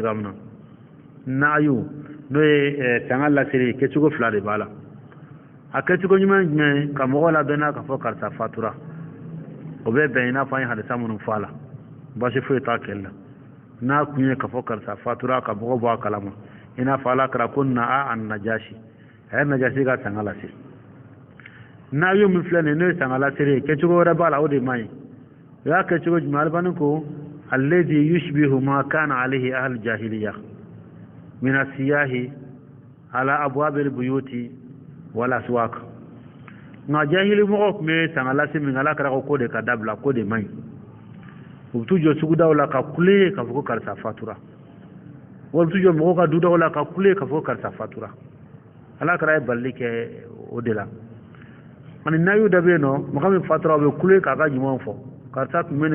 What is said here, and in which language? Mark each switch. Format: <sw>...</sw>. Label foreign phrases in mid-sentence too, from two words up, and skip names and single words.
<bm>cogoya min na na'yu n'o ye sanga laseli kɛcogo fila de b'a la a kɛcogo ɲuman jumɛn ka mɔgɔw labɛnna ka fɔ karisa fatura o bɛ bɛn i n'a fɔ an ye hadisa minnu fɔ a la basi foyi t'a kɛlɛ la n'a kun ye ka fɔ karisa fatura ka mɔgɔw bɔ a kalama i n'a fɔ ala kɛra ko na an najasi a ye najasi ka sanga lase n'a y'o min filɛ nin n'o ye sanga lasere ye kɛcogo wɛrɛ b'a la o de man ɲi o y'a kɛcogo jumɛn alibani ko</bm> <ar>الذي يشبه ما كان عليه أهل الجاهلية من الصياح على أبواب البيوت والأسواق</ar> <bm>nka jahili mɔgɔw tun bɛ sanga lase min ala kɛra ko de ka dabila ko de man ɲi u bɛ t'u jɔ sugudaw la ka kule k'a fɔ ko karisa fatura wala u bɛ t'u jɔ mɔgɔw ka dudaw la ka kule k'a fɔ ko karisa fatura ala kɛra ye balili kɛ o de la ani nayu dɔ bɛ yen nɔ mɔgɔ min fatura o bɛ kule k'a ka ɲumanw fɔ karisa tun bɛ</bm>